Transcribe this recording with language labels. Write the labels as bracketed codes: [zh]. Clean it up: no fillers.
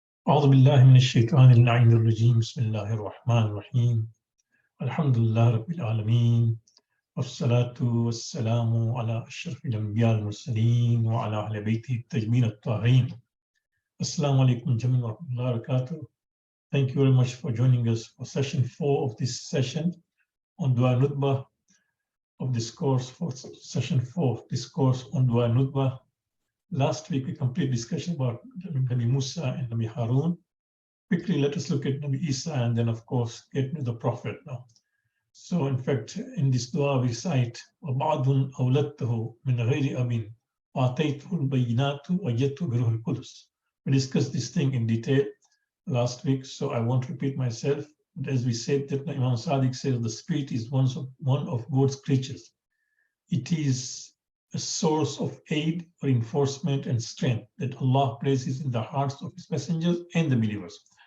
[ar] أعوذ بالله من الشيطان اللعين الرجيم بسم الله الرحمن الرحيم الحمد لله رب العالمين والصلاة والسلام على أشرف الأنبياء المرسلين وعلى أهل بيته الطيبين الطاهرين. Assalamu alaikum jami'an wa rahmatullahi wa barakatuh. [en] Thank you very much for joining us for session 4 of this session on Dua Nudbah of this course, for session 4 this course on Dua Nudbah. Last week we completed discussion about Nabi Musa and Nabi Harun. Quickly, let us look at Nabi Isa and then, of course, get to the Prophet now. So, in fact, in this dua we recite, [ar] وَبَعْضٌ أَوْلَدْتَهُ مِنْ غَيْرِ أَبٍ وَأَتَيْتُهُ الْبَيِّنَاتُ وَجَدْتُ بِرُوحِ الْقُدُسِ. [en] We discussed this thing in detail last week, so I won't repeat myself. But as we said, that Imam Sadiq says the Spirit is one of God's creatures. It is a source of aid, reinforcement, and strength that Allah places in the hearts of His messengers and the believers.